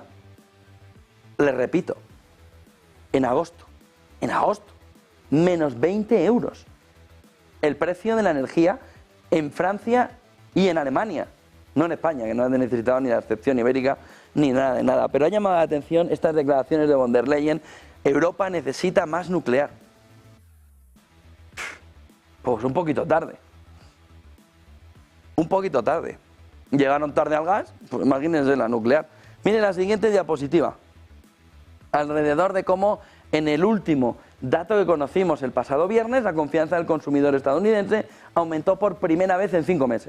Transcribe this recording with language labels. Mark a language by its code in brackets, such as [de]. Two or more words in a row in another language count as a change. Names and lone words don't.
[es] Les repito, en agosto, menos 20 euros el precio de la energía en Francia y en Alemania, no en España, que no han necesitado ni la excepción ibérica ni nada de nada. Pero ha llamado la atención estas declaraciones de von der Leyen: Europa necesita más nuclear. Pues un poquito tarde. Un poquito tarde. Llegaron tarde al gas, pues imagínense la nuclear. Miren la siguiente diapositiva. Alrededor de cómo en el último dato que conocimos el pasado viernes, la confianza del consumidor estadounidense aumentó por primera vez en 5 meses.